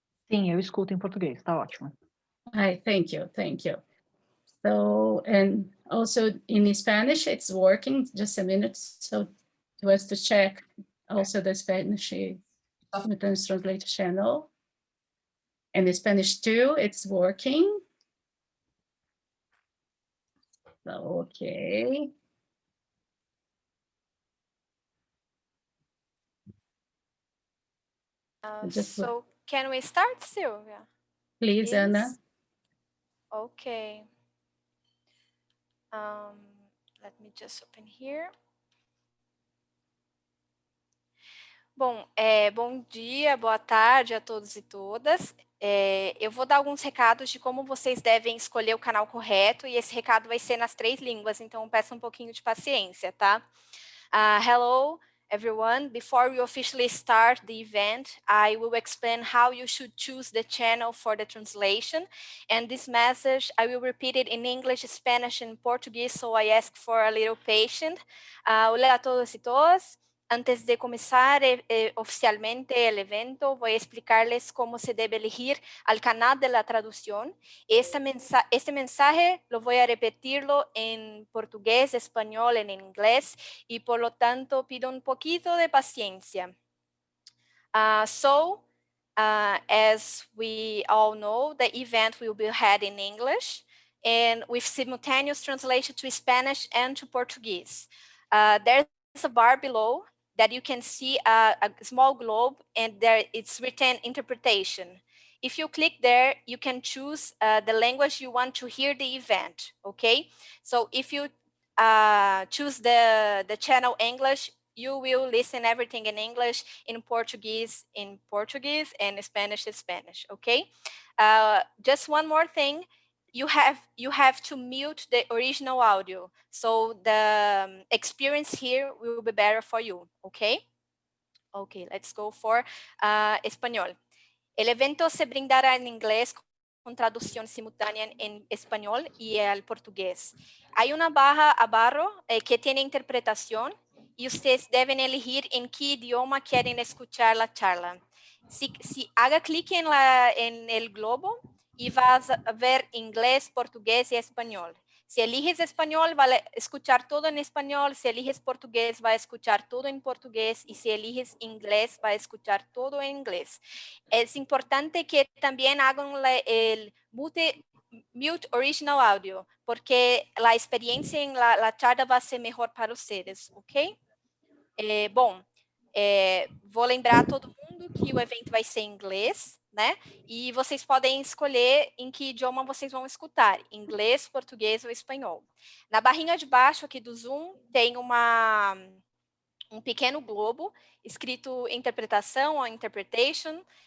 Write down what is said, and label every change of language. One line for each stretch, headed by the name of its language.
Portuguese: Sim, eu escuto em português, tá ótimo.
English: Hi, thank you, thank you. So, and also in Spanish, it's working, just a minute. So to us to check also the Spanish simultaneous translator channel. And the Spanish too, it's working. So, okay. So can we start, Sylvia? Please, Yes. Anna. Okay. Let me just open here.
Portuguese: Bom, bom dia, boa tarde a todos e todas. Eu vou dar alguns recados de como vocês devem escolher o canal correto, e esse recado vai ser nas 3 línguas, então peço um pouquinho de paciência, tá?
English: Hello, everyone. Before we officially start the event, I will explain how you should choose the channel for the translation. And this message, I will repeat it in English, Spanish, and Portuguese, so I ask for a little patience.
Spanish: Hola a todos y todas. Antes de comenzar oficialmente el evento, voy a explicarles cómo se debe elegir al canal de la traducción. Este mensaje lo voy a repetirlo en portugués, español, en inglés, y por lo tanto pido un poquito de paciencia.
English: As we all know, the event will be held in English and with simultaneous translation to Spanish and to Portuguese. There's a bar below that you can see a small globe, and there it's written interpretation. If you click there, you can choose the language you want to hear the event, okay? So if you choose the channel English, you will listen everything in English, in Portuguese, and Spanish is Spanish, okay? Just one more thing, you have to mute the original audio, so the experience here will be better for you, okay? Okay, let's go for español.
Spanish: El evento se brindará en inglés con traducción simultánea en español y al portugués. Hay una barra abajo que tiene interpretación y ustedes deben elegir en qué idioma quieren escuchar la charla. Si haga clic en el globo y vas a ver inglés, portugués y español. Si eliges español, va a escuchar todo en español. Si eliges portugués, va a escuchar todo en portugués. Y si eliges inglés, va a escuchar todo en inglés. Es importante que también hagan el
English: mute original audio,
Spanish: porque la experiencia en la charla va a ser mejor para ustedes, ¿ok?
Portuguese: Bom, vou lembrar a todo mundo que o evento vai ser em inglês, né? E vocês podem escolher em que idioma vocês vão escutar, inglês, português ou espanhol. Na barrinha de baixo aqui do Zoom tem um pequeno globo escrito interpretação ou interpretation.